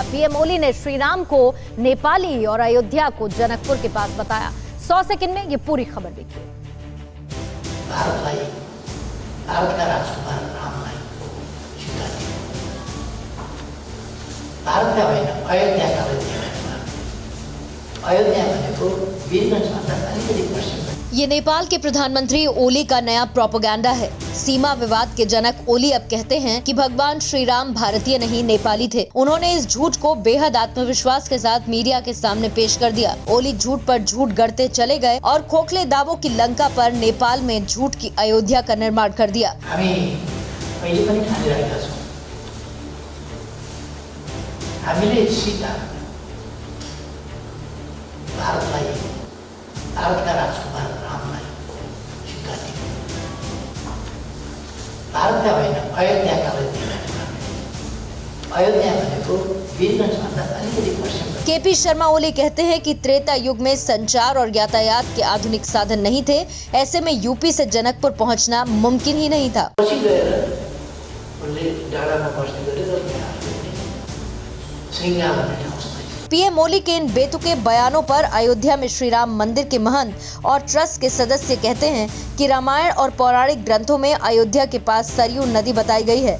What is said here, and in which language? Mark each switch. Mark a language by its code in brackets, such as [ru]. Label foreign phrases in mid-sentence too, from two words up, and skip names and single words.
[hi] पीएम ओली ने श्री राम को नेपाली और अयोध्या को जनकपुर के पास बताया। 100 सेकंड में ये पूरी खबर देखिए। [ne] भारत का राजकुमार रामलाई स्वीकार भारत का होइन अयोध्याका अयोध्या भनेको वीरगंजभन्दा अलिकति पश्चिम। [hi] ये नेपाल के प्रधानमंत्री ओली का नया प्रोपेगेंडा है। सीमा विवाद के जनक ओली अब कहते हैं कि भगवान श्री राम भारतीय नहीं नेपाली थे। उन्होंने इस झूठ को बेहद आत्मविश्वास के साथ मीडिया के सामने पेश कर दिया। ओली झूठ पर झूठ गढ़ते चले गए और खोखले दावों की लंका पर नेपाल में झूठ की अयोध्या का निर्माण कर दिया। [ne] हामी पहिले पनि ठानिरहेका छौँ, हामीले सीता भारतका राजकुमार रामलाई स्वीकार भारतका होइन अयोध्याका अयोध्या भनेको वीरगंजभन्दा अलिकति पश्चिम। [hi] केपी शर्मा ओली कहते हैं कि त्रेता युग में संचार और यातायात के आधुनिक साधन नहीं थे। ऐसे में यूपी से जनकपुर पहुंचना मुमकिन ही नहीं था। पीएम ओली के इन बेतुके बयानों पर अयोध्या में श्री राम मंदिर के महंत और ट्रस्ट के सदस्य कहते हैं कि रामायण और पौराणिक ग्रंथों में अयोध्या के पास सरयू नदी बताई गई है।